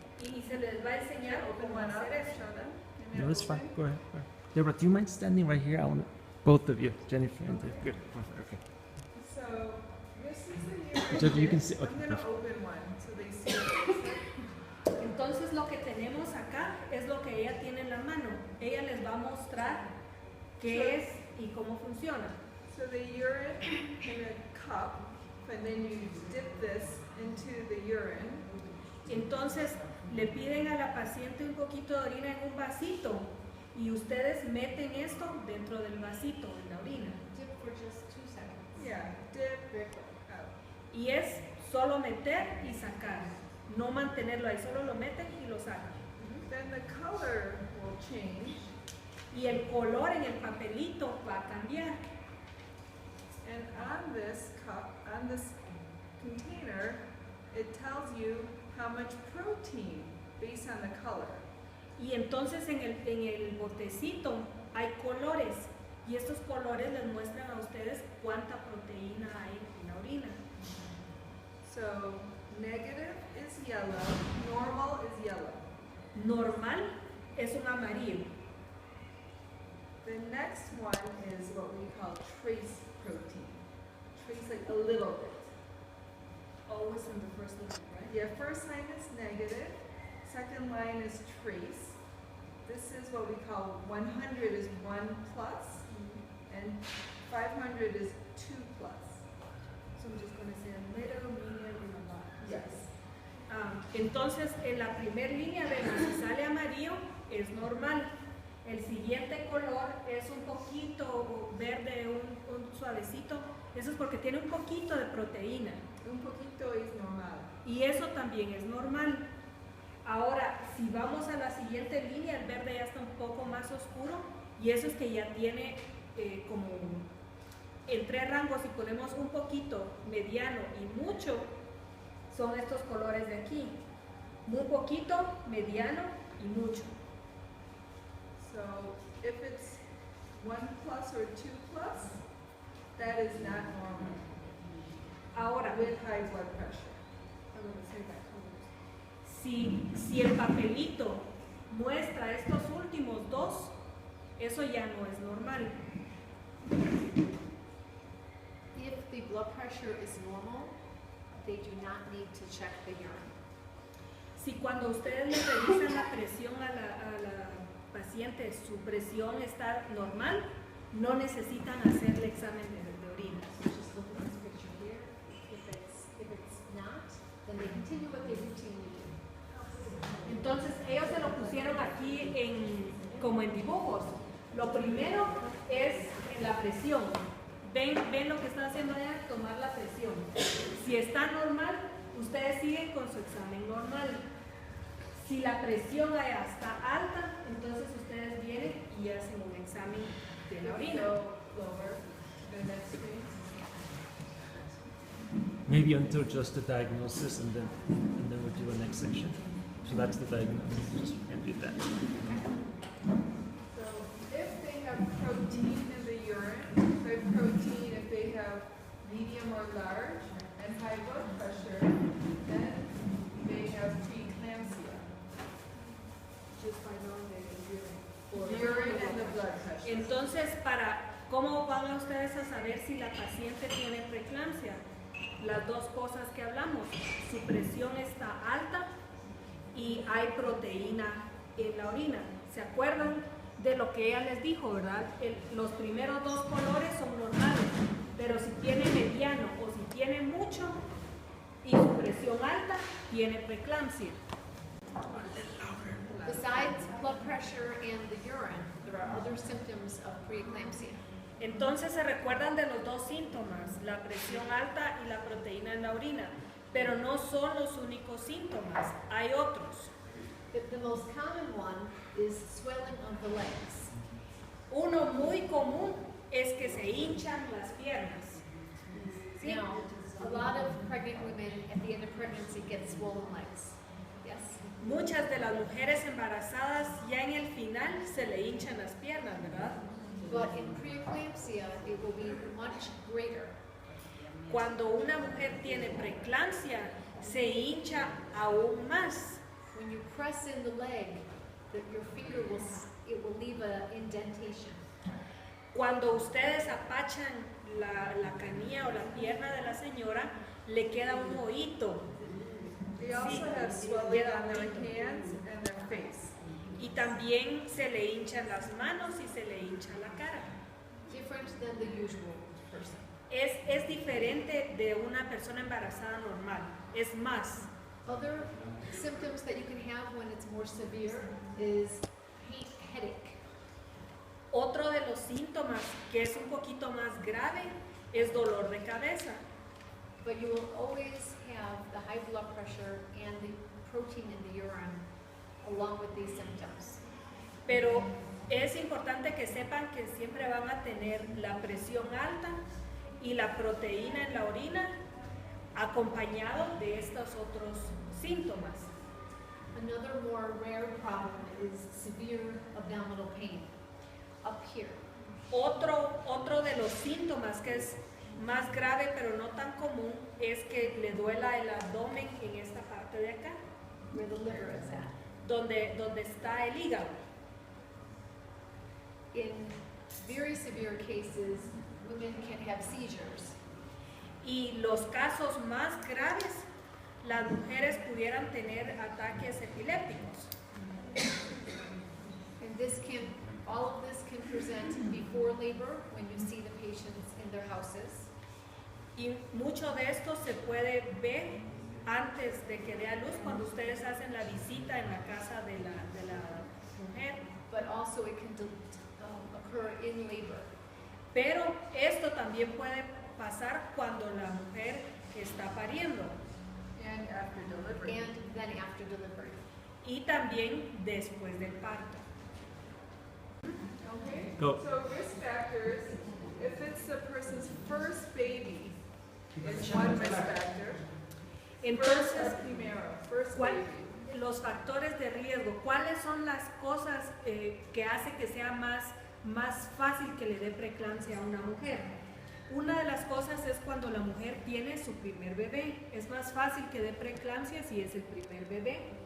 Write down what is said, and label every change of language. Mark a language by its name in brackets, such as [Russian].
[Spanish] Y se les va a enseñar [English] Open [Spanish] cómo [English] one up, [Spanish] hacer eso. [English] show them. No, it's fine. Go ahead. Go ahead. Deborah, do you mind standing right here? I want both of you, Jennifer and Dave. Good. Perfect. Okay. So, this is the urine. Jeff, you can see- I'm okay, going to perfect. open one so they see what it looks like. [Spanish] Entonces lo que tenemos acá es lo que ella tiene en la mano. Ella les va a mostrar qué es y cómo funciona. [English] So the urine in a cup, and then you dip this into the urine. [Spanish] Entonces le piden a la paciente un poquito de orina en un vasito y ustedes meten esto dentro del vasito, en la orina. [English] Dip for just 2 seconds. Yeah, dip Very quick. out. [Spanish] Y es solo meter y sacar, no mantenerlo ahí, solo lo meten y lo sacan. [English] Then the color will change, [Spanish] Y el color en el papelito va a cambiar. [English] and on this cup, on this container, it tells you how much protein based on the color. [Spanish] Y entonces en el botecito hay colores y estos colores les muestran a ustedes cuánta proteína hay en la orina. [English] So negative is yellow, normal is yellow. [Spanish] Normal es un amarillo. [English] The next one is what we call trace protein. Trace like a little bit. Always in the first line, right? Yeah, first line is negative, second line is trace. This is what we call 100 is 1 plus, and 500 is 2 plus. So I'm just going to say a little, medium, and a lot. Yes. [Spanish] Entonces, en la primera línea vemos si sale amarillo, es normal. El siguiente color es un poquito verde, un suavecito. Eso es porque tiene un poquito de proteína. Un poquito es normal. Y eso también es normal. Ahora, si vamos a la siguiente línea, el verde ya está un poco más oscuro y eso es que ya tiene como en 3 rangos. Si ponemos un poquito, mediano y mucho, son estos colores de aquí. Muy poquito, mediano y mucho. [English] So if it's 1 plus or 2 plus, that is not normal [Spanish] Ahora, [English] with high blood pressure. [Spanish] si el papelito muestra estos últimos 2, eso ya no es normal. [English] If the blood pressure is normal, they do not need to check the urine. [Spanish] Si cuando ustedes le revisan la presión a la paciente, su presión está normal, no necesitan hacerle examen de orina. [English] Just look at this picture here. If it's not, then they continue what they routinely do. [Spanish] Entonces, ellos se lo pusieron aquí como en dibujos. Lo primero es la presión. Ven lo que está haciendo allá, tomar la presión. Si está normal, ustedes siguen con su examen normal. Si la presión allá está alta, entonces ustedes vienen y hacen un examen de la orina. [English] So lower, the next thing. Maybe until just the diagnosis, and then we'll do a next section. So that's the diagnosis. Just repeat that. So if they have protein in the urine, by protein, if they have medium or large and high blood pressure, then they have preeclampsia. Just by knowing the urine. Urine and the blood pressure. [Spanish] Entonces, ¿cómo van a ustedes a saber si la paciente tiene preeclampsia? Las dos cosas que hablamos, su presión está alta y hay proteína en la orina. ¿Se acuerdan de lo que ella les dijo, ¿verdad? Los primeros dos colores son normales, pero si tiene mediano o si tiene mucho y su presión alta, tiene preeclampsia. [English] Besides blood pressure and the urine, there are other symptoms of preeclampsia. [Spanish] Entonces se recuerdan de los dos síntomas, la presión alta y la proteína en la orina, pero no son los únicos síntomas, hay otros. [English] The most common one is swelling of the legs. [Spanish] Uno muy común es que se hinchan las piernas. ¿Sí? [English] Now, a lot of pregnant women at the end of pregnancy get swollen legs. Yes? [Spanish] Muchas de las mujeres embarazadas ya en el final se le hinchan las piernas, ¿verdad? [English] But in preeclampsia, it will be much greater. [Spanish] Cuando una mujer tiene preeclampsia, se hincha aún más. [English] When you press in the leg, your finger will leave an indentation. [Spanish] Cuando ustedes apachan la canilla o la pierna de la señora, le queda un hoyito. [English] They also [Spanish] Sí. [English] have swelling on their hands and their face. [Spanish] Y también se le hinchan las manos y se le hincha la cara. [English] Different than the usual person. [Spanish] Es diferente de una persona embarazada normal. Es más, [English] Other symptoms that you can have when it's more severe is headache. [Spanish] otro de los síntomas que es un poquito más grave es dolor de cabeza. [English] But you will always have the high blood pressure and the protein in the urine along with these symptoms. [Spanish] Pero es importante que sepan que siempre van a tener la presión alta y la proteína en la orina acompañado de estos otros síntomas. [English] Another more rare problem is severe abdominal pain up here. [Spanish] Otro de los síntomas que es más grave pero no tan común es que le duela el abdomen en esta parte de acá, [English] Where the liver is at. [Spanish] donde está el hígado. [English] In very severe cases, women can have seizures. [Spanish] Y los casos más graves, las mujeres pudieran tener ataques epilépticos. [English] And all of this can present before labor when you see the patients in their houses. [Spanish] Y mucho de esto se puede ver antes de que dé a luz cuando ustedes hacen la visita en la casa de la mujer. [English] But also it can occur in labor. [Spanish] Pero esto también puede pasar cuando la mujer está pariendo [English] And after delivery. And then after delivery. [Spanish] y también después del parto. [English] Okay. Go. So risk factors, if it's the person's first baby, it's one risk factor. [Spanish] Entonces, [English] First [Spanish] ¿cuál- [English] baby. [Spanish] los factores de riesgo, ¿cuáles son las cosas que hace que sea más fácil que le dé preeclampsia a una mujer? Una de las cosas es cuando la mujer tiene su primer bebé. Es más fácil que dé preeclampsia si es el primer bebé.